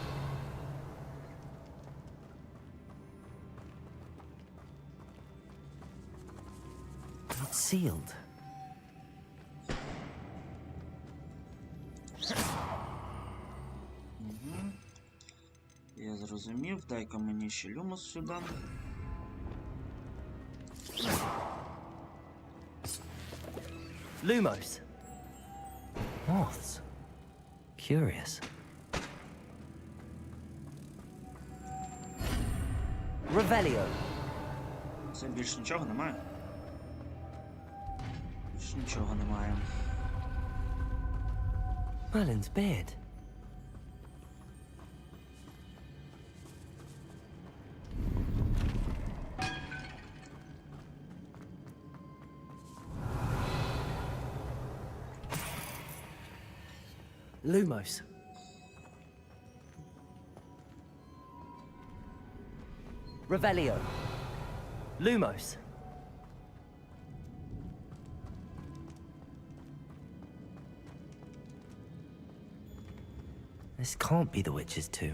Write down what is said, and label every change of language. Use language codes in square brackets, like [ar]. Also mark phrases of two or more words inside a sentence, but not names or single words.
[en] It's sealed. [uk] Я зрозумів. Дай-ка мені ще люмос сюди. [en] Lumos. Moths. Curious. Revelio. [uk] Це більше нічого немає? Більше нічого немає. [en] Merlin's beard. Lumos. Revelio. Lumos. This can't be the witch's tomb.